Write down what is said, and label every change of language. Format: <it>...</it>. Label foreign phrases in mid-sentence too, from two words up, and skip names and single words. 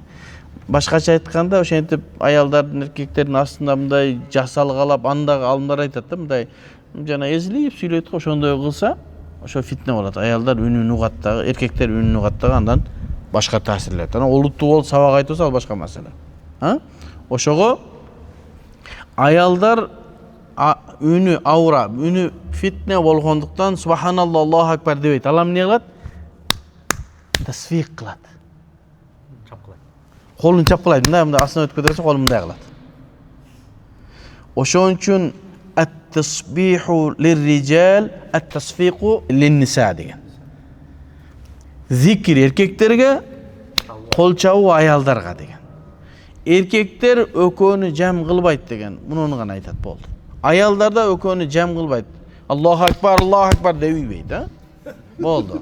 <ky>Башкача айтканда, ошентип аялдардын эркектердин астында мындай жасалгалап, андагы алымдар айтат да, мындай жана эзилип сүйлөйт го, ошондой кылса, ошо фитне болот. Аялдар үнүн угат дагы, эркектер үнүн угат дагы, андан башка таасирлет. Ана олуттуу болуп сабак айтса ал башка маселе. Ошого аялдар үнү аура, үнү фитне болгондуктан</ky> <ar>سبحان الله الله أكبر</ar> <ky>дебейт. Ал эмне кылат? Тасфик кылат. Колун чапкылайт. Мындай астынан өтүп кетсе, колун мындай кылат. Ошон үчүн</ky> <ar>التسبيح للرجال التصفيق للنساء</ar> <ky>деген. Зикир эркектерге, кол чабуу аялдарга деген. Эркектер өкөнү жам кылбайт деген. Муну гана айтат болду. Аялдарда өкөнү жам кылбайт.</ky> <ar>الله أكبر</ar> <ky>дебейт, болду.</ky>